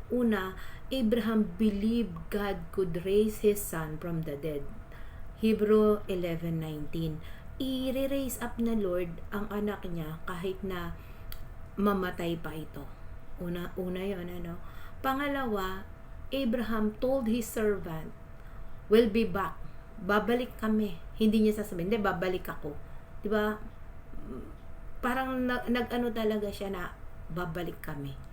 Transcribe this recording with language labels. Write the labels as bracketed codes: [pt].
[tl] Una, [en] Abraham believed God could raise his son from the dead. Hebrew 11:19. [tl] I-raise up na Lord ang anak niya kahit na mamatay pa ito. Una 'yon, Pangalawa, [en] Abraham told his servant, "We'll be back. [tl] Babalik kami." Hindi niya sasabihin, "Hindi, babalik ako." 'Di ba? Parang nag-ano talaga siya na babalik kami.